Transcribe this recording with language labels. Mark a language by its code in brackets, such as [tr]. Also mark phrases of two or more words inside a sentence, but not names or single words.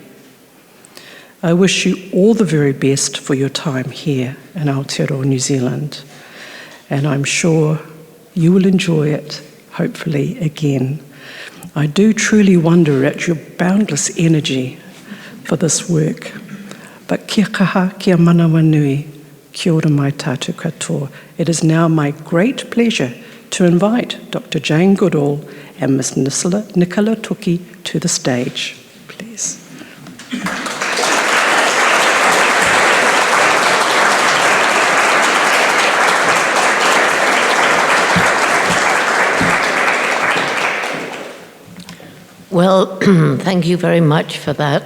[en] I wish you all the very best for your time here in Aotearoa, New Zealand, and I'm sure you will enjoy it, hopefully, again. I do truly wonder at your boundless energy for this work. [mi] But kia kaha, kia manawa nui, kia ora mai tātou katoa. [en] It is now my great pleasure to invite Dr Jane Goodall and Ms. Nicola Toki to the stage, please. Well, thank you very much for that.